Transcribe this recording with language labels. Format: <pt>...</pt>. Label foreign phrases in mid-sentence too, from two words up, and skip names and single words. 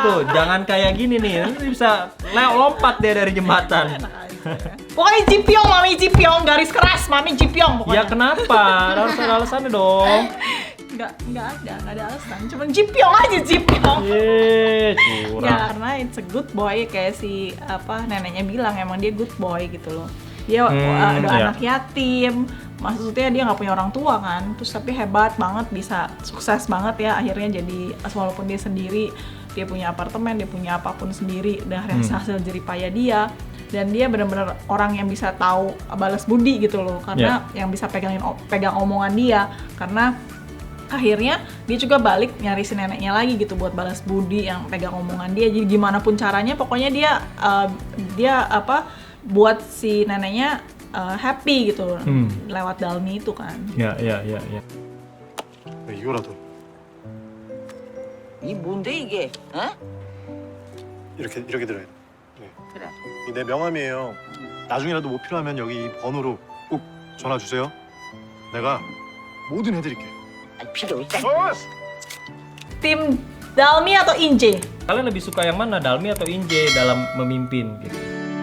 <id>tuh. Jangan kayak gini nih. Nanti bisa lompat dia dari jembatan. Pokoknya Ji Pyong, Mami Ji Pyong, garis keras Mami Ji Pyong Ya pokoknya. kenapa? Harus ada alasannya dong. Nggak ada alasan. Cuman Ji Pyong aja Ji Pyong. Ya, curang. Karena</id> <en>it's a good boy</en> <id>kayak si neneknya bilang emang dia</id> <en>good boy</en> <id>gitu loh. Dia ada iya. anak yatim, maksudnya dia nggak punya orang tua kan, terus tapi hebat banget bisa sukses banget ya akhirnya jadi walaupun dia sendiri dia punya apartemen, dia punya apapun sendiri dari hasil jeripaya dia dan dia benar-benar orang yang bisa tahu balas budi gitu loh karena yang bisa pegang omongan dia karena akhirnya dia juga balik nyari si neneknya lagi gitu buat balas budi yang pegang omongan dia jadi gimana pun caranya pokoknya dia buat si neneknya happy gitu lewat Dalmi itu kan. Ya.</id> <ko>네, 이거라도 이 뭔데 이게? 어? 이렇게 들어요. 네. 그래. 이게 내 명함이에요. 나중에라도 뭐 필요하면 여기 이 번호로 꼭 전화 주세요. 내가 뭐든 해드릴게. 아, 필요 없다.</ko> <id>Tim Dalmi atau Inje? Kalian lebih suka yang mana, Dalmi atau Inje dalam memimpin gitu?</id>